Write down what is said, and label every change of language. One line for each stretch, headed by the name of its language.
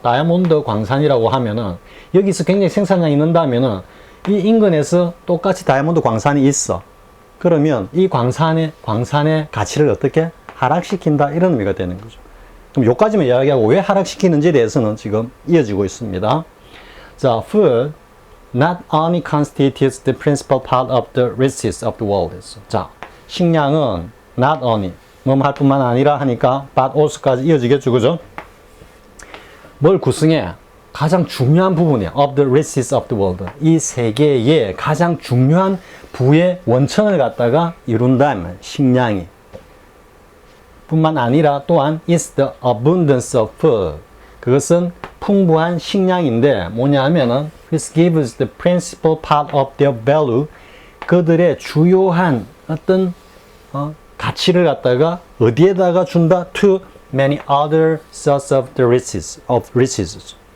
Korean: 다이아몬드 광산이라고 하면은 여기서 굉장히 생산량이 는다면은 이 인근에서 똑같이 다이아몬드 광산이 있어. 그러면 이 광산의 가치를 어떻게 하락시킨다 이런 의미가 되는 거죠. 그럼 여기까지만 이야기하고 왜 하락시키는지에 대해서는 지금 이어지고 있습니다.
English: 자, food not only constitutes the principal part of the riches of the world.
Korean: 자, 식량은
English: not only
Korean: 할 뿐만 아니라 하니까
English: but also
Korean: 까지 이어지겠죠. 그죠? 뭘 구성해? 가장 중요한 부분이야.
English: of the riches of the world.
Korean: 이 세계의 가장 중요한 부의 원천을 갖다가 이룬다. 식량이. 뿐만 아니라 또한
English: is the abundance of food.
Korean: 그것은 풍부한 식량인데 뭐냐 하면은
English: this gives the principal part of their value.
Korean: 그들의 주요한 어떤 가치를 갖다가 어디에다가 준다?
English: to many other sources of the riches.